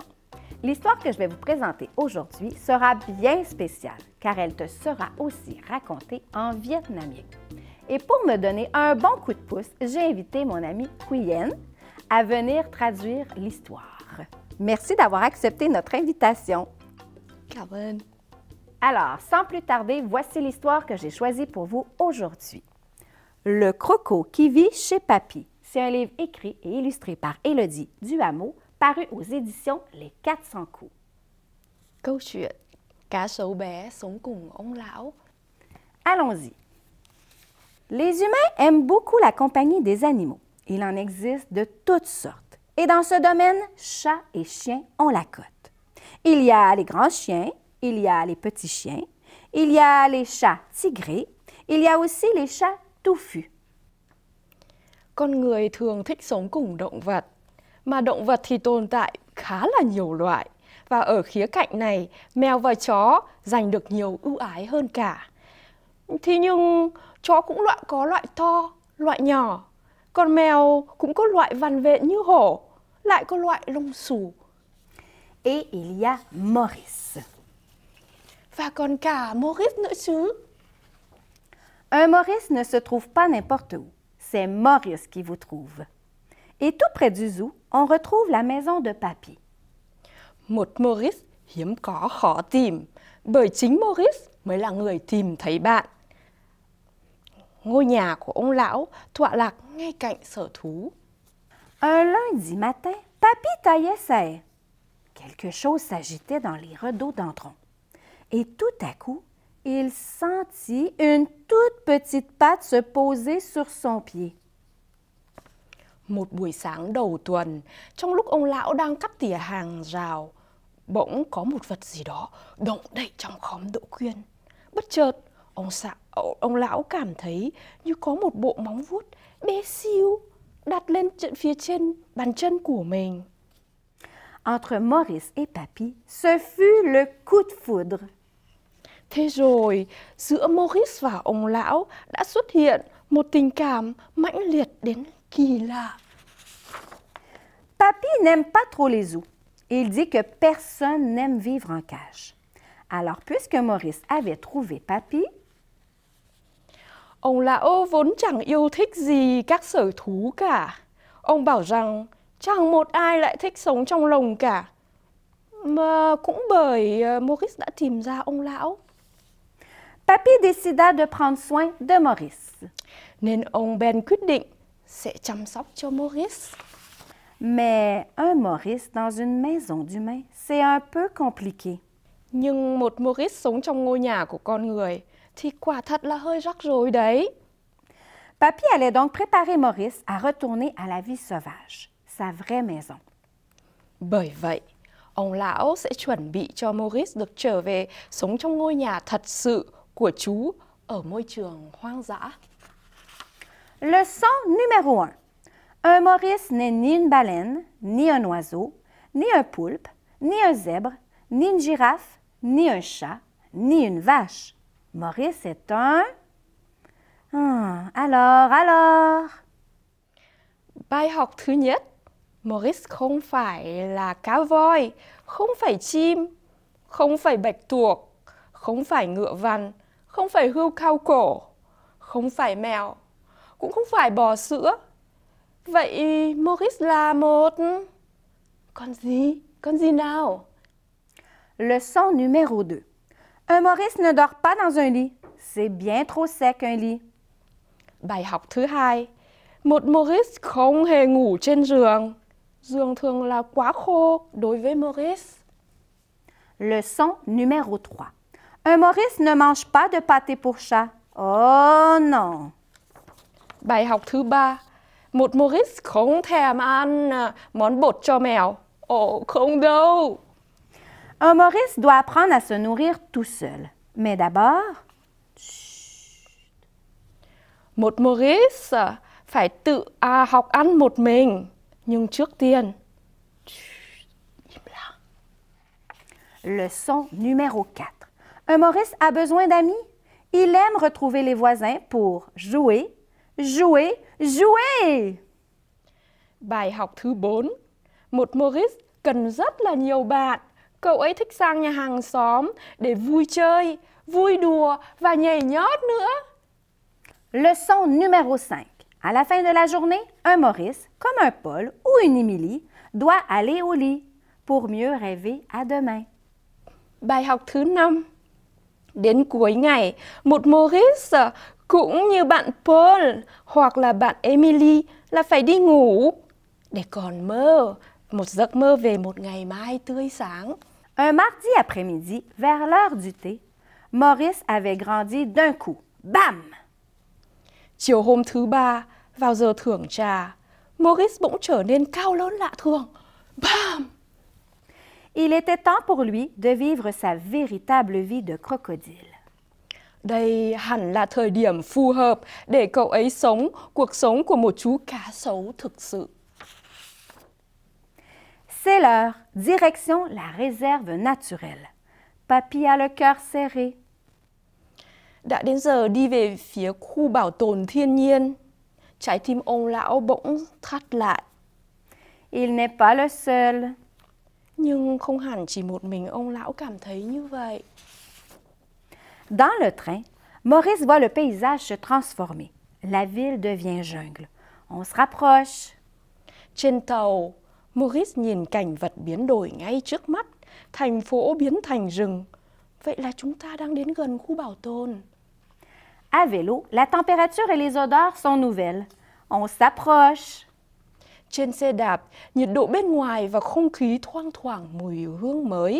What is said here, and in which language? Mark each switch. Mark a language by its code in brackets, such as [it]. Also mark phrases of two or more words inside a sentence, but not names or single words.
[fr] L'histoire que je vais vous présenter aujourd'hui sera bien spéciale car elle te sera aussi racontée en vietnamien. Et pour me donner un bon coup de pouce, j'ai invité mon ami Quyen à venir traduire l'histoire. Merci d'avoir accepté notre invitation. [vi] Cảm ơn. [fr] Alors, sans plus tarder, voici l'histoire que j'ai choisie pour vous aujourd'hui. Le croco qui vit chez Papy. C'est un livre écrit et illustré par Élodie Duhameau, paru aux éditions Les 400 coups. [vi] Câu chuyện Cá sấu bé sống cùng ông lão. [fr] Allons-y. Les humains aiment beaucoup la compagnie des animaux. Il en existe de toutes sortes. Et dans ce domaine, chats et chiens ont la cote. Il y a les grands chiens, il y a les petits chiens, il y a les chats tigrés, il y a aussi les chats touffus. [vi] Con người thường thích sống cùng động vật, mà động vật thì tồn tại khá là nhiều loại. Và ở khía cạnh này, mèo và chó giành được nhiều ưu ái hơn cả. Thế nhưng chó cũng có loại to, loại nhỏ. Còn mèo cũng có loại vằn vện như hổ, lại có loại lông xù. [fr] Et il y a Maurice. [vi] Và còn cả Maurice nữa chứ. [fr] Un Maurice ne se trouve pas n'importe où. C'est Maurice qui vous trouve. Et tout près du zoo, on retrouve la maison de Papy. [vi] Một Maurice hiếm có khó tìm, bởi chính Maurice mới là người tìm thấy bạn. Ngôi nhà của ông lão tọa lạc ngay cạnh sở thú. [fr] Un lundi matin, Papy taillait sa haie. Quelque chose s'agitait dans les rhododendrons. Et tout à coup, il sentit une toute petite patte se poser sur son pied. [vi] Một buổi sáng đầu tuần, trong lúc ông lão đang cắt tỉa hàng rào, bỗng có một vật gì đó động đậy trong khóm đỗ quyên. Bất chợt, ông lão cảm thấy như có một bộ móng vuốt bé xíu đặt lên phía trên bàn chân của mình. [fr] Entre Maurice et Papy, ce fut le coup de foudre. [vi] Thế rồi, giữa Maurice và ông lão đã xuất hiện một tình cảm mãnh liệt đến kỳ lạ. [fr] Papy n'aime pas trop les zoos. Il dit que personne n'aime vivre en cage. Alors, puisque Maurice avait trouvé Papy, [vi] ông lão vốn chẳng yêu thích gì các sở thú cả. Ông bảo rằng chẳng một ai lại thích sống trong lồng cả. Mà cũng bởi Maurice đã tìm ra ông lão. [fr] Papy décida de prendre soin de Maurice. [vi] Nên ông bèn quyết định sẽ chăm sóc cho Maurice. [fr] Mais un Maurice dans une maison d'humain, c'est un peu compliqué. [vi] Nhưng một Maurice sống trong ngôi nhà của con người thì quả thật là hơi rắc rối đấy. [fr] Papy allait donc préparer Maurice à retourner à la vie sauvage, sa vraie maison. [vi] Bởi vậy, ông lão sẽ chuẩn bị cho Maurice được trở về sống trong ngôi nhà thật sự của chú ở môi trường hoang dã. [fr] Leçon numéro 1. Un Maurice n'est ni une baleine, ni un oiseau, ni un poulpe, ni un zèbre, ni une girafe, ni un chat, ni une vache. Maurice est un... Alors... [vi] Bài học thứ nhất, Maurice không phải là cá voi, không phải chim, không phải bạch tuộc, không phải ngựa vằn, không phải hươu cao cổ, không phải mèo, cũng không phải bò sữa. Vậy Maurice là một... Con gì nào? [fr] Leçon numéro 2. Un Maurice ne dort pas dans un lit. C'est bien trop sec un lit. [vi] Bài học thứ hai, một Maurice không hề ngủ trên giường. Giường thường là quá khô đối với Maurice. [fr] Leçon numéro 3. Un Maurice ne mange pas de pâté pour chat. Oh non! [vi] Bài học thứ ba, một Maurice không thèm ăn món bột cho mèo. Ồ, không đâu! [fr] Un Maurice doit apprendre à se nourrir tout seul. Mais d'abord... [vi] Một Maurice phải tự học ăn một mình. Nhưng trước tiên... Im lặng. [fr] Leçon numéro 4. Un Maurice a besoin d'amis. Il aime retrouver les voisins pour jouer, jouer, jouer! [vi] Bài học thứ 4. Một Maurice cần rất là nhiều bạn. Cậu ấy thích sang nhà hàng xóm để vui chơi, vui đùa và nhảy nhót nữa. [fr] Leçon numéro 5. À la fin de la journée, un Maurice, comme un Paul ou une Émilie, doit aller au lit pour mieux rêver à demain. [vi] Bài học thứ 5. Đến cuối ngày, một Maurice cũng như bạn Paul hoặc là bạn Emily là phải đi ngủ để còn mơ một giấc mơ về một ngày mai tươi sáng. [fr] Un mardi après-midi, vers l'heure du thé, Maurice avait grandi d'un coup. Bam! [vi] Chiều hôm thứ 3, vào giờ thưởng trà, Maurice bỗng trở nên cao lớn lạ thường. Bam! [fr] Il était temps pour lui de vivre sa véritable vie de crocodile. [vi] Đây hẳn là thời điểm phù hợp để cậu ấy sống cuộc sống của một chú cá sấu thực sự. [fr] C'est l'heure, direction la réserve naturelle. Papy a le cœur serré. [vi] Đã đến giờ đi về phía khu bảo tồn thiên nhiên. Trái tim ông lão bỗng thắt lại. [fr] Il n'est pas le seul. [vi] Nhưng không hẳn chỉ một mình ông lão cảm thấy như vậy. [fr] Dans le train, Maurice voit le paysage se transformer. La ville devient jungle. On se rapproche. [vi] Trên tàu, Maurice nhìn cảnh vật biến đổi ngay trước mắt. Thành phố biến thành rừng. Vậy là chúng ta đang đến gần khu bảo tồn. [fr] À vélo, la température et les odeurs sont nouvelles. On s'approche. [vi] Trên xe đạp, nhiệt độ bên ngoài và không khí thoang thoảng mùi hương mới.